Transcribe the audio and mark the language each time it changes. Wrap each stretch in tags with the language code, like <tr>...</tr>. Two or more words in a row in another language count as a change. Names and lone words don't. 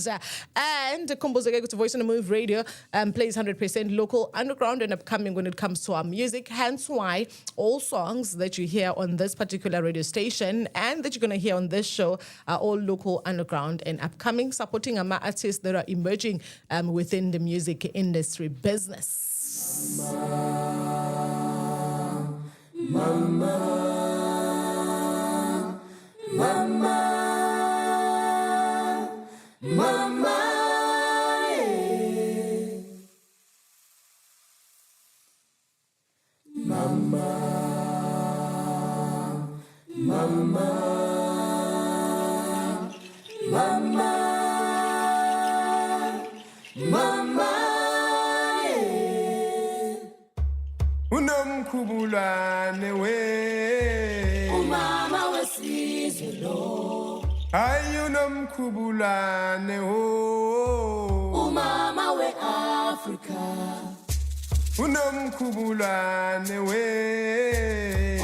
<en>And Kumbuzeke to Voice on the Move Radio plays 100% local, underground, and upcoming when it comes to our music. Hence why all songs that you hear on this particular radio station and that you're going to hear on this show are all local, underground, and upcoming, supporting our artists that are emerging within the music industry business.</en> <zu>Mama, mama, mama, yeah. Mama, mama, mama, mama. Unomkhubulwane we Umama wesizwe lo ayunomkhubulane ho Umama we Africa. unomkhubulane we</zu>